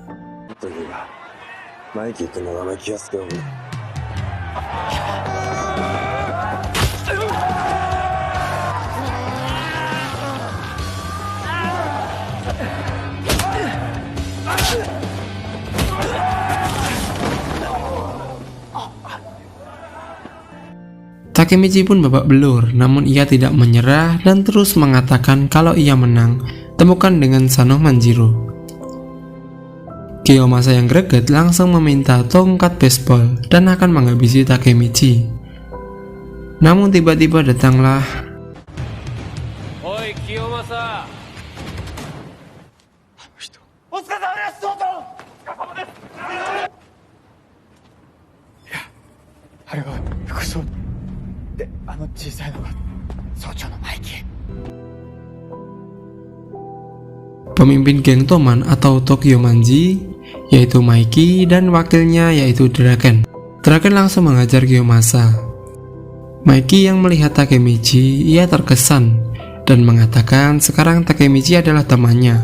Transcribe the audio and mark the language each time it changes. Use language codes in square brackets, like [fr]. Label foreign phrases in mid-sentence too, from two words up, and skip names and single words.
[id] Takemichi pun babak belur, namun ia tidak menyerah dan terus mengatakan kalau ia menang, temukan dengan Sano Manjiro. Kiyomasa yang greget langsung meminta tongkat baseball dan akan menghabisi Takemichi. Namun tiba-tiba datanglah [ja] Oi Kiyomasa. お疲れ様です、総長。お疲れ様です。いや、あれは副総で、あの小さいのが総長のマイキー。 [id] pemimpin geng Toman atau Tokyo Manji, yaitu Maiki, dan wakilnya yaitu Draken. Draken langsung mengajar Kiyomasa. Maiki yang melihat Takemichi, ia terkesan dan mengatakan sekarang Takemichi adalah temannya.